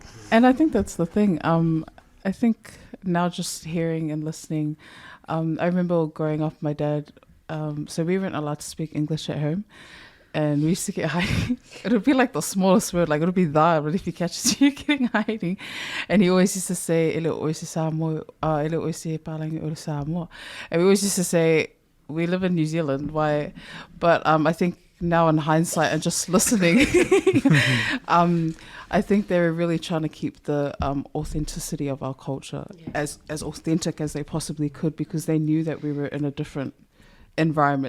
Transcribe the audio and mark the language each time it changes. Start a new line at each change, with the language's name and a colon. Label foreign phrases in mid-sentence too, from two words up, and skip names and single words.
English: and I think that's the thing. I think now just hearing and listening. I remember growing up, my dad, so we weren't allowed to speak English at home, and we used to get hiding. It would be like the smallest word, like it would be that, but if he catches you getting hiding, and he always used to say,
Samoan: ele oise Samoa, ele oise palangi o Samoa,
English: and we always used to say, we live in New Zealand, why? But I think now in hindsight and just listening, I think they were really trying to keep the authenticity of our culture as authentic as they possibly could, because they knew that we were in a different environment.